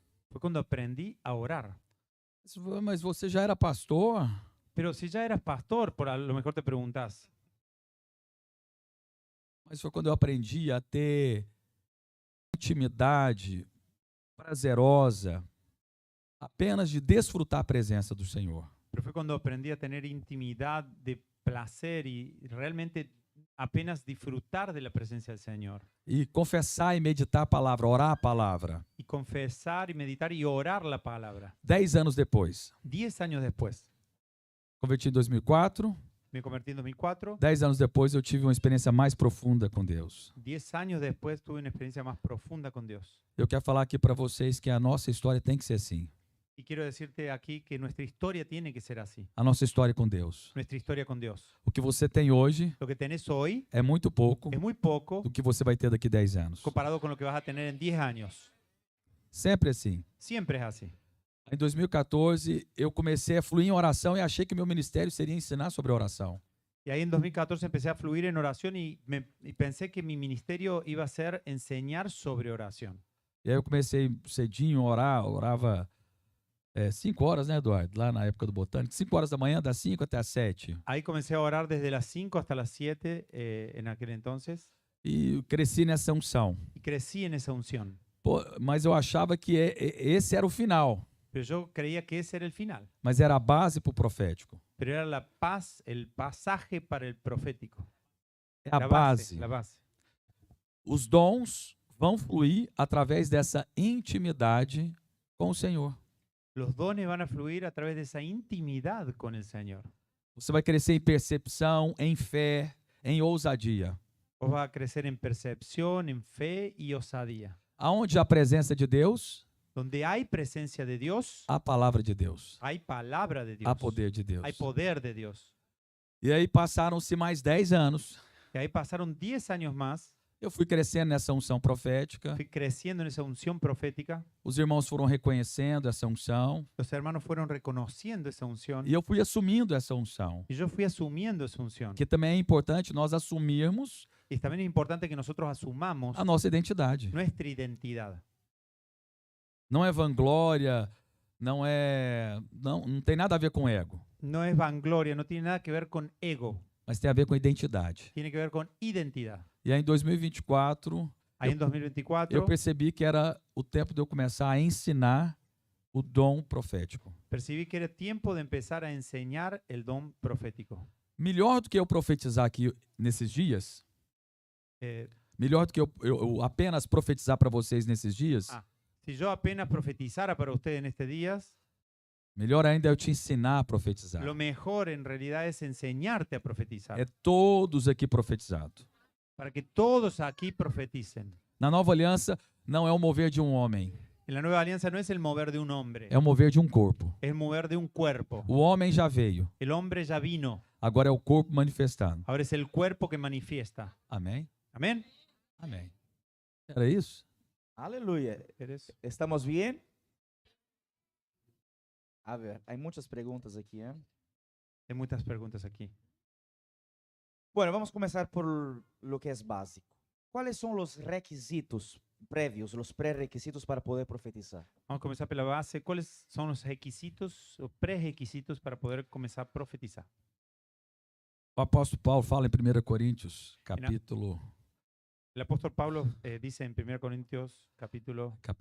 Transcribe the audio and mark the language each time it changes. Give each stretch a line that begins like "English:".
Spanish: Fue cuando aprendí a orar.
Portuguese: Mas você já era pastor?
Spanish: Pero si ya eras pastor, por a lo mejor te preguntás.
Portuguese: Mas foi quando eu aprendi a ter intimidade prazerosa, apenas de desfrutar a presença do Senhor.
Spanish: Pero fue cuando aprendí a tener intimidad de placer y realmente apenas disfrutar de la presencia del Señor.
Portuguese: E confessar e meditar a palavra, orar a palavra.
Spanish: Y confesar y meditar y orar la palabra.
Portuguese: 10 anos depois.
Spanish: 10 años después,
Portuguese: Converti em 2004.
Spanish: me convertí en 2004.
Portuguese: 10 anos depois eu tive uma experiência mais profunda com Deus.
Spanish: 10 años después tuve una experiencia más profunda con Dios.
Portuguese: Eu quero falar aqui para vocês que a nossa história tem que ser assim.
Spanish: Y quiero decirte aquí que nuestra historia tiene que ser así.
Portuguese: A nossa história com Deus.
Spanish: Nuestra historia con Dios.
Portuguese: O que você tem hoje
Spanish: Lo que tenés hoy
Portuguese: é muito pouco
Spanish: es muy poco
Portuguese: do que você vai ter daqui 10 anos.
Spanish: comparado con lo que vas a tener en 10 años.
Portuguese: Sempre assim.
Spanish: Siempre es así.
Portuguese: Em 2014, eu comecei a fluir em oração e achei que meu ministério seria ensinar sobre oração.
Spanish: Y ahí en 2014 empecé a fluir en oración y pensé que mi ministerio iba a ser enseñar sobre oración.
Portuguese: E aí eu comecei cedinho a orar, orava 5 horas, né, Eduardo? Lá na época do Botânico. 5 horas da manhã, das 5 até as 7.
Spanish: Ahí comencé a orar desde las 5 hasta las 7 en aquel entonces
Portuguese: E cresci nessa unção.
Spanish: y crecí en esa unción.
Portuguese: Pô, mas eu achava que esse era o final.
Spanish: Pero yo creía que ese era el final.
Portuguese: Mas era a base para o profético.
Spanish: Pero era la paz, el pasaje para el profético.
Portuguese: É a
Spanish: La
Portuguese: base.
Spanish: La base.
Portuguese: Os dons vão fluir através dessa intimidade com o Senhor.
Spanish: Los dones van a fluir a través de esa intimidad con el Señor.
Portuguese: Você vai crescer em percepção, em fé, em ousadia.
Spanish: Vos vas a crecer en percepción, en fe y osadía.
Portuguese: Aonde a presença de Deus,
Spanish: Donde hay presencia de Dios,
Portuguese: há palavra de Deus.
Spanish: hay palabra de Dios.
Portuguese: Há poder de Deus.
Spanish: Hay poder de Dios.
Portuguese: E aí passaram-se mais 10 anos.
Spanish: Y ahí pasaron 10 años más.
Portuguese: Eu fui crescendo nessa unção profética.
Spanish: Fui creciendo en esa unción profética.
Portuguese: Os irmãos foram reconhecendo essa unção.
Spanish: Los hermanos fueron reconociendo esa unción.
Portuguese: E eu fui assumindo essa unção.
Spanish: Y yo fui asumiendo esa unción.
Portuguese: Que também é importante nós assumirmos
Spanish: Y también es importante que nosotros asumamos
Portuguese: a nossa identidade.
Spanish: nuestra identidad.
Portuguese: Não é vanglória, não tem nada a ver com ego,
Spanish: No es vanglória, no tiene nada que ver con ego.
Portuguese: mas tem a ver com identidade.
Spanish: Tiene que ver con identidad.
Portuguese: E aí em 2024,
Spanish: Ahí en 2024
Portuguese: eu percebi que era o tempo de eu começar a ensinar o dom profético.
Spanish: percibí que era tiempo de empezar a enseñar el don profético.
Portuguese: Melhor do que eu profetizar aqui nesses dias, Eh, melhor do que eu apenas profetizar para vocês nesses dias,
Spanish: Si yo apenas profetizara para ustedes en estos días,
Portuguese: melhor ainda é eu te ensinar a profetizar.
Spanish: lo mejor en realidad es enseñarte a profetizar.
Portuguese: É todos aqui profetizados.
Spanish: Para que todos aquí profeticen.
Portuguese: Na nova aliança, não é o mover de um homem,
Spanish: En la nueva alianza no es el mover de un hombre,
Portuguese: é o mover de um corpo.
Spanish: es el mover de un cuerpo.
Portuguese: O homem já veio,
Spanish: El hombre ya vino,
Portuguese: agora é o corpo manifestando.
Spanish: ahora es el cuerpo que manifiesta.
Portuguese: Amém?
Spanish: Amén.
Portuguese: Amém. Era isso?
Spanish: Aleluya. ¿Eres? ¿Estamos bien? A ver, hay muchas preguntas aquí, ¿eh? Hay muchas preguntas aquí. Bueno, vamos a comenzar por lo que es básico. ¿Cuáles son los requisitos previos, los prerequisitos para poder profetizar? Vamos a comenzar por la base. ¿Cuáles son los requisitos o prerequisitos para poder comenzar a profetizar?
Portuguese: O apóstolo Paulo fala em 1 Coríntios, capítulo
Spanish: El apóstol Pablo dice en 1 Corintios capítulo